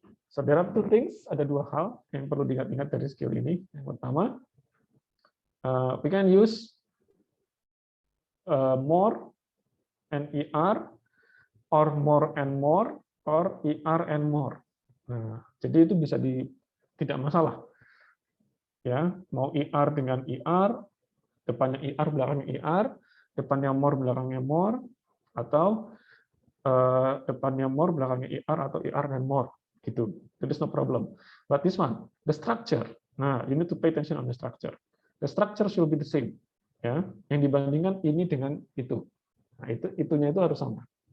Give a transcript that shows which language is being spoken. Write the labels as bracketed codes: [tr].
[en] So there are two things, [id] ada dua hal yang perlu diingat-ingat dari skill ini. Yang pertama, [en] we can use more and ER, or more and more, or ER and more. [id] Nah, jadi itu bisa tidak masalah. Ya, mau ER dengan ER, depannya ER, belakangnya ER, depannya more, belakangnya more, atau depannya more, belakangnya ER, atau ER dan more. [en] Gitu. There is no problem. But this one, the structure. Nah, you need to pay attention on the structure. The structure should be the same. [id] Ya, yang dibandingkan ini dengan itu. Nah, itunya itu harus sama.